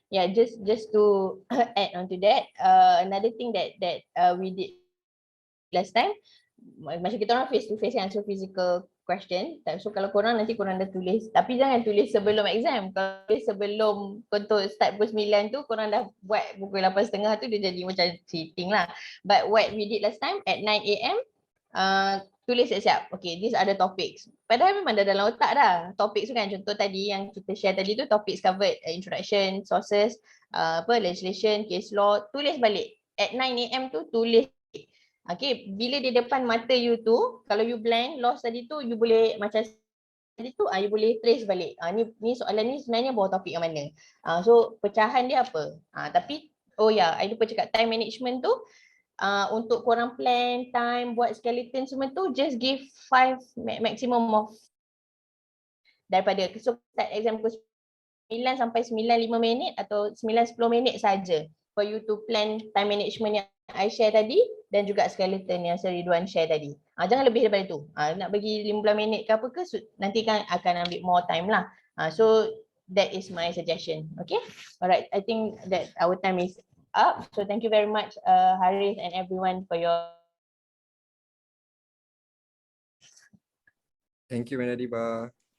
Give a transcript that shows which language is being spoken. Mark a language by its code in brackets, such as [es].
[en] Yeah, just to add on to that, another thing that we did last time, [ms] macam kita orang [en] face to face answer physical question. [ms] So kalau korang nanti korang dah tulis, tapi jangan tulis sebelum exam. Kalau tulis sebelum contoh start pukul 9 tu, korang dah buat pukul 8.30 tu, dia jadi macam cheating lah. [en] But what we did last time at 9 AM, [ms] tulis siap-siap. [en] Okay, these are the topics. [ms] Padahal memang dah dalam otak dah. Topics tu kan, contoh tadi yang kita share tadi tu, topics covered, introduction, sources, legislation, case law, tulis balik. At 9 AM tu tulis. Okay, bila di depan mata you tu, kalau you blank, lost tadi tu, you boleh macam tadi tu, you boleh trace balik. Ni soalan ni sebenarnya bawa topik yang mana. So pecahan dia apa. Tapi, oh ya, I lupa cakap time management tu, untuk korang plan time, buat skeleton semua tu, [en] just give 5 maximum of [ms] daripada, so start exam pukul 9 sampai 9.5 minit atau 9-10 minit saja [en] for you to plan time management [ms] yang I share tadi dan juga skeleton yang Sir Ridwan share tadi. Jangan lebih daripada tu. Nak bagi 15 minit ke apa ke, nanti kan akan ambil [en] more time [ms] lah. [en] So that is my suggestion. Okay. Alright. I think that our time is up. So thank you very much, Harith and everyone for your. Thank you, Menadiba.